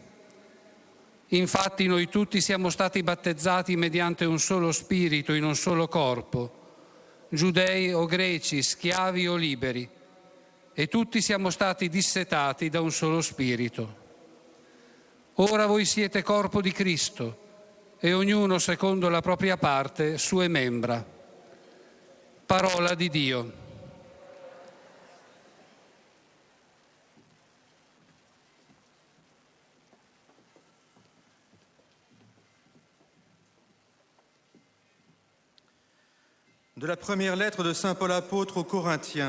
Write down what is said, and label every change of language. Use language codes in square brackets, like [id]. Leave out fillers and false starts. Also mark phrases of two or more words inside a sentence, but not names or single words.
[it] Infatti noi tutti siamo stati battezzati mediante un solo spirito in un solo corpo, giudei o greci, schiavi o liberi, e tutti siamo stati dissetati da un solo spirito. Ora voi siete corpo di Cristo e ognuno secondo la propria parte sue membra. Parola di Dio. [fr] De la première lettre de Saint Paul apôtre aux Corinthiens.